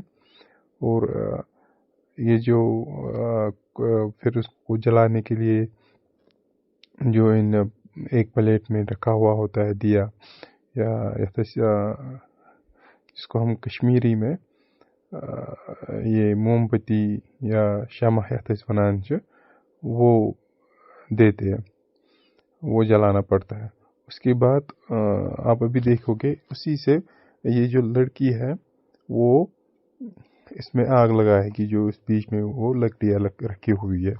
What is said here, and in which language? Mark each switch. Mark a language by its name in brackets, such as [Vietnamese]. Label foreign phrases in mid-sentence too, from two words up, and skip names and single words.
[Hindi] और ये जो फिर उसको जलाने के लिए जो इन एक प्लेट में रखा हुआ होता है दिया, या जिसको हम कश्मीरी में ये मोमबत्ती या शमह [Kashmiri] وَنان چھ, [Hindi] वो देते हैं, वो जलाना पड़ता है। उसके बाद आप अभी देखोगे उसी से ये जो लड़की है वो इसमें आग लगाएगी, जो इस बीच में वो लकड़ियाँ रखी हुई है।